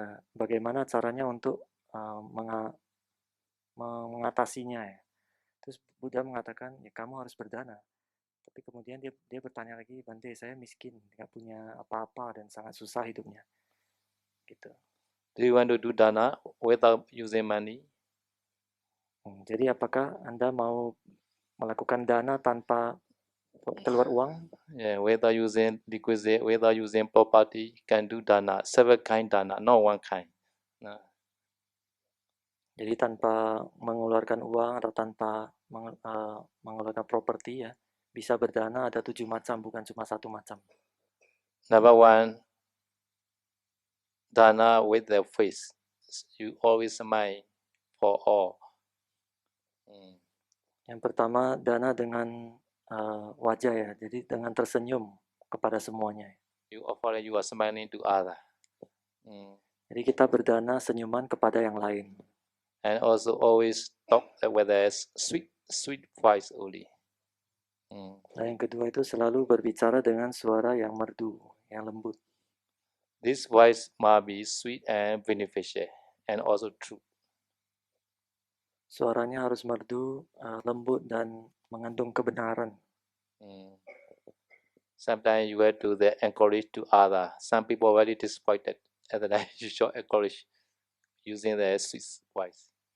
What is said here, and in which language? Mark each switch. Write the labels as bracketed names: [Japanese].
[Indonesian] Bagaimana caranya untuk mengatasinya ya? Terus Buddha mengatakan, ya kamu harus berdana. Tapi kemudian dia bertanya lagi, Bante, saya miskin, nggak punya apa-apa dan sangat susah hidupnya. Gitu. [English] Do you want to do dana without using money? [Indonesian] Jadi apakah Anda mau melakukan dana tanpa keluar uang? [English] Yeah, without using requisite, without using property, can do dana, several kind dana, not one kind. No. [Indonesian] Jadi tanpa mengeluarkan uang atau tanpa mengeluarkan properti ya, bisa berdana ada 7 macam, bukan cuma 1 macam. [English] Number one, dana with the face. You always smile for all. [Indonesian] Yang pertama, dana dengan wajah ya, jadi dengan tersenyum kepada semuanya. [English] You offer, you are smiling to other. [Indonesian] Jadi kita berdana senyuman kepada yang lain. [English] And also always talk with a sweet voice only. [Indonesian] Dan yang kedua itu selalu berbicara dengan suara yang merdu, yang lembut. [English] This voice must be sweet and beneficial, and also true. [Indonesian] Suaranya harus merdu, lembut dan mengandung kebenaran. [English] Sometimes you have to encourage to others. Some people are very disappointed, and then you should encourage using the sweet voice.